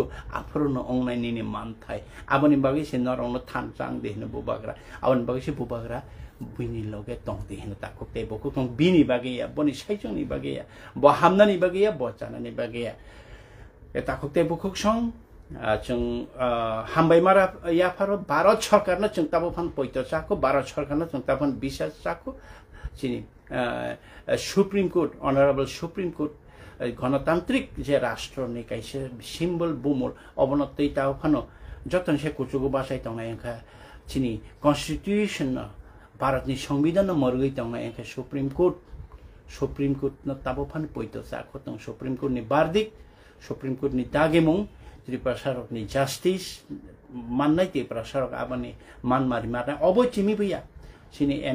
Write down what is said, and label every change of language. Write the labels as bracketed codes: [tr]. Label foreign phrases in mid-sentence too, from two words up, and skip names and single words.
[brx] आफरनो अंनायनि मानथाय आबनि बागै से नरनो थानजां देहनो बुबाग्रा आबनि बागै से बुबाग्रा बिनि लगे तंग देहनो ताको तेबको तंग बिनि बागै या बनि साइजंनि बागै या ब हामनानि बागै या ब जानानि बागै या ताको तेबको सं जों हामबाय मारा याफारो भारत सरकारनो जों ताबो फान पयतो चाको भारत सरकारनो जों ताबन बिसास चाको चिनि सुप्रीम कोर्ट ऑनरेबल सुप्रीम कोर्ट गणतांत्रिक जे राष्ट्रनि काइसे सिम्बल बुमल अबनतै ताव फानो जतन से कुचुगु बासाय तंनायखा चिनि कन्स्टिट्यूशन भारतनि संविधान मरगै तंनायखा सुप्रीम कोर्ट न ताबो फान पयतो चाको तं सुप्रीम कोर्ट नि बार्दिक सुप्रीम कोर्ट नि दागेमुं त्रिपुरा सरकनि जस्टिस मान्नाय त्रिपुरा सरक आबनि मानमारि मारना अबो चिमि भैया चिनि